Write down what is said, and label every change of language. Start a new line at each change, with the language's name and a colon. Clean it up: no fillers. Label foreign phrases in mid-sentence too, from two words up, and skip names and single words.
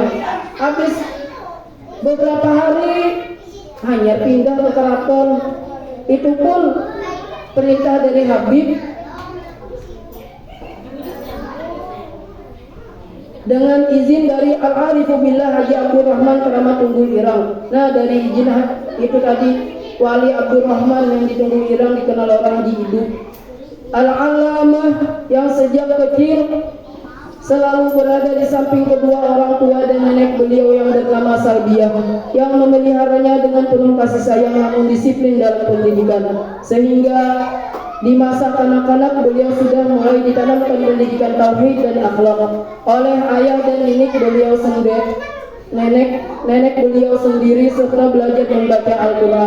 Indonesian: Habis beberapa hari hanya pindah ke keraton. Itu pun perintah dari Habib. dengan izin dari
Arabic: العارف بالله
Indonesian: Haji Abdurrahman Keramat Tunggul Irang. Nah, dari izin itu tadi Wali Abdurrahman yang di Tunggul Irang dikenal orang Haji Idu. Al-Alamah yang sejak kecil selalu berada di samping kedua orang tua dan nenek beliau yang bernama Salbiah, yang memeliharanya dengan penuh kasih sayang namun disiplin dalam pendidikan, sehingga di masa kanak-kanak beliau sudah mulai ditanamkan pendidikan tauhid dan akhlak oleh ayah dan nenek beliau sendiri, nenek beliau sendiri serta belajar membaca Al-Quran.